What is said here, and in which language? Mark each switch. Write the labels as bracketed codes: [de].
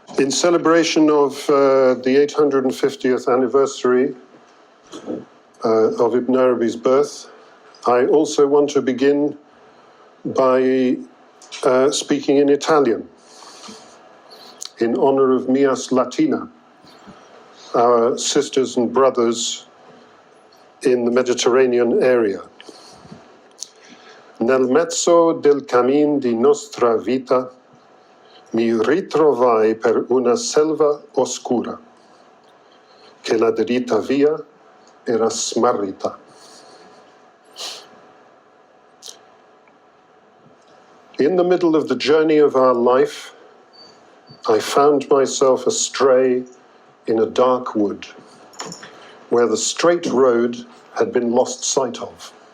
[en] In celebration of the 850th anniversary of Ibn Arabi's birth, I also want to begin by speaking in Italian, in honor of Mias Latina, our sisters and brothers in the Mediterranean area. [it] Nel mezzo del cammin di nostra vita mi ritrovai per una selva oscura, che la dritta via era smarrita. [en] In the middle of the journey of our life, I found myself astray in a dark wood, where the straight road had been lost sight of.